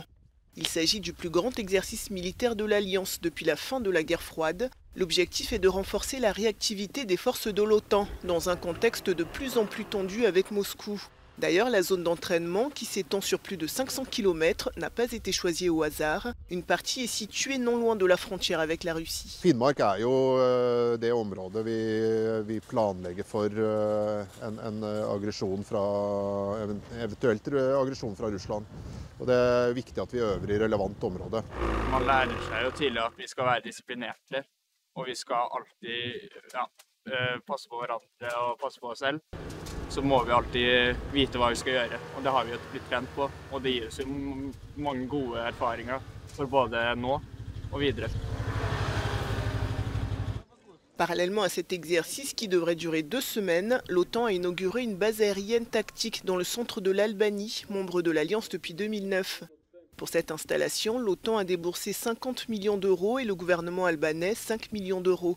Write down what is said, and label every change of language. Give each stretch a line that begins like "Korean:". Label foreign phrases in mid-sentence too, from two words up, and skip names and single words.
French: Il s'agit du plus grand exercice militaire de l'Alliance depuis la fin de la guerre froide. L'objectif est de renforcer la réactivité des forces de l'OTAN dans un contexte de plus en plus tendu avec Moscou. D'ailleurs, la zone d'entraînement, qui s'étend sur plus de 500 km, n'a pas été choisie au hasard. Une partie est située non loin de la frontière avec la Russie.
Norwegian: Finnmark er jo det området vi planlegger for en aggresjon fra, eventuelt aggresjon fra Russland. Og det er viktig at vi øver i relevant område. Man lærer seg jo tidlig at vi skal være disiplinerte, og vi skal alltid passe på hverandre og passe på oss selv. Så må vi alltid vite hva vi skal gjøre, og det har vi jo blitt trent på. Og det gir oss mange gode erfaringer for både nå og videre.
French: Parallèlement à cet exercice qui devrait durer 2 semaines, l'OTAN a inauguré une base aérienne tactique dans le centre de l'Albanie, membre de l'Alliance depuis 2009. Pour cette installation, l'OTAN a déboursé 50 millions d'euros et le gouvernement albanais 5 millions d'euros.